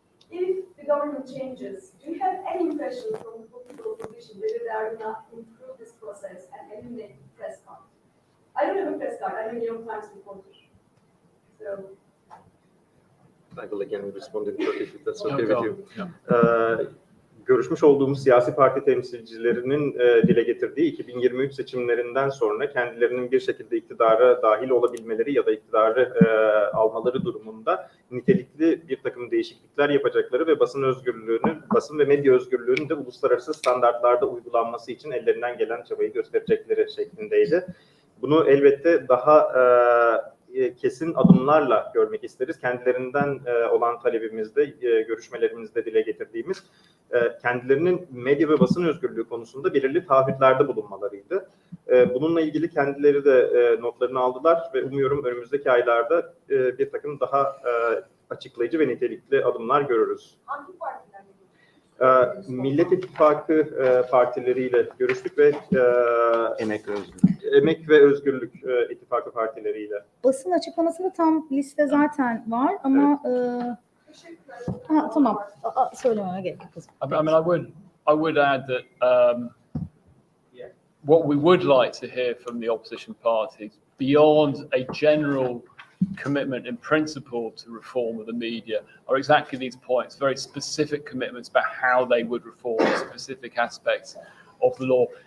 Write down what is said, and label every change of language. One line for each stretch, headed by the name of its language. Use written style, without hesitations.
English: If the government changes, do you have any impression from the political opposition whether they are going to improve this process and eliminate the press card? I don't have a press card. I'm a New York Times reporter. So, I will again respond in Turkish if that's okay No, with you. yeah.
Turkish: Görüşmüş olduğumuz siyasi parti temsilcilerinin dile getirdiği 2023 seçimlerinden sonra kendilerinin bir şekilde iktidara dahil olabilmeleri ya da iktidarı almaları durumunda nitelikli bir takım değişiklikler yapacakları ve basın ve medya özgürlüğünün de uluslararası standartlarda uygulanması için ellerinden gelen çabayı gösterecekleri şeklindeydi. Bunu elbette daha kesin adımlarla görmek isteriz. Kendilerinden olan talebimizde, görüşmelerimizde dile getirdiğimiz kendilerinin medya ve basın özgürlüğü konusunda belirli taahhütlerde bulunmalarıydı. Bununla ilgili kendileri de notlarını aldılar ve umuyorum önümüzdeki aylarda bir takım daha açıklayıcı ve nitelikli adımlar görürüz. hangi partiler? Millet İttifakı partileriyle görüştük ve Emek ve Özgürlük. Emek ve Özgürlük İttifakı partileriyle. Basın açıklamasında tam liste zaten var ama Teşekkürler. tamam. Söylememe gerek yok.
English: I mean, I would add that what we would like to hear from the opposition parties, beyond a general commitment in principle to reform of the media, are exactly these points, very specific commitments about how they would reform specific aspects of the law.